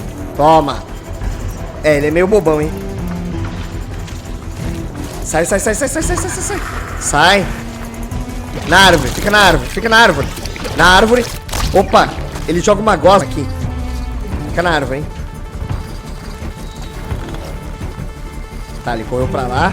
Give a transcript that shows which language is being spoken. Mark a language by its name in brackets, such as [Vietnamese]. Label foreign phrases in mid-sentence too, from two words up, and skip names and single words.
[Portuguese] Toma. É, ele é meio bobão, hein? Sai, sai, sai, sai, sai, sai, sai, sai, sai. Sai. Na árvore, fica na árvore, fica na árvore. Na árvore. Opa, ele joga uma gosma aqui. Fica na árvore, hein? Tá, ele correu pra lá.